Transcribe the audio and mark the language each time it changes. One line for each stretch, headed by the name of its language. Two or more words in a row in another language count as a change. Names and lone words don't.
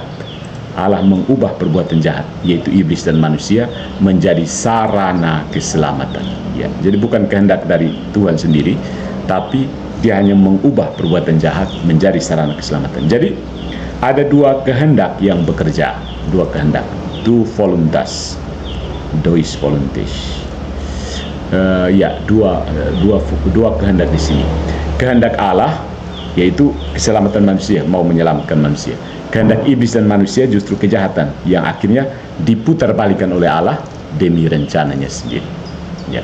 Indonesian: Allah mengubah perbuatan jahat, yaitu iblis dan manusia, menjadi sarana keselamatan. Ya, jadi bukan kehendak dari Tuhan sendiri, tapi Dia hanya mengubah perbuatan jahat menjadi sarana keselamatan. Jadi ada dua kehendak yang bekerja, dua kehendak,
English: two voluntas.
Latin: Dois voluntas.
Indonesian: Dua kehendak di sini. Kehendak Allah yaitu keselamatan manusia, mau menyelamatkan manusia. Kehendak iblis dan manusia justru kejahatan yang akhirnya diputarbalikkan oleh Allah demi rencananya sendiri. Ya.